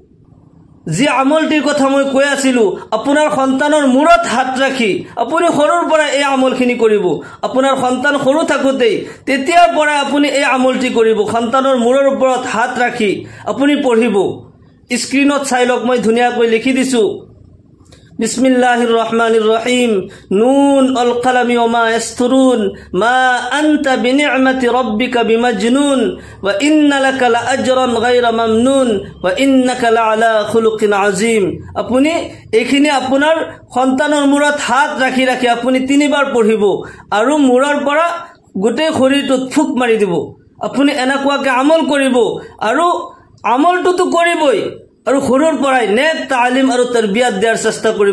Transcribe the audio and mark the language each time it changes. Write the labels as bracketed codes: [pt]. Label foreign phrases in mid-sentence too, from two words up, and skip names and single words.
[as] যি আমলটিৰ কথা মই কৈ আছিলোঁ, আপোনাৰ সন্তানৰ মূৰত হাত ৰাখি আপুনি সৰুৰ পৰা এই আমলখিনি কৰিব। আপোনাৰ সন্তান সৰু থাকোঁতেই তেতিয়াৰ পৰা আপুনি এই আমলটি কৰিব। সন্তানৰ মূৰৰ ওপৰত হাত ৰাখি আপুনি পঢ়িব। স্ক্ৰীনত চাই লওক, মই ধুনীয়াকৈ লিখি দিছোঁ। [ar] بسم الله الرحمن الرحيم. ن والقلم وما يسطرون ما أنت بنعمة ربك بمجنون وإن لك لأجرا غير ممنون وإنك لعلى خلق عظيم. [as] আপুনি এইখিনি আপোনাৰ সন্তানৰ মূৰত হাত ৰাখি ৰাখি আপুনি 3 বাৰ পঢ়িব আৰু মূৰৰ পৰা গোটেই শৰীৰটোত ফুক মাৰি দিব। আপুনি এনেকুৱাকে আমল কৰিব আৰু আমলটোতো কৰিবই, আৰু সৰুৰ পৰাই নেক তালিম আৰু তৰবিয়ত দিয়াৰ চেষ্টা কৰিব।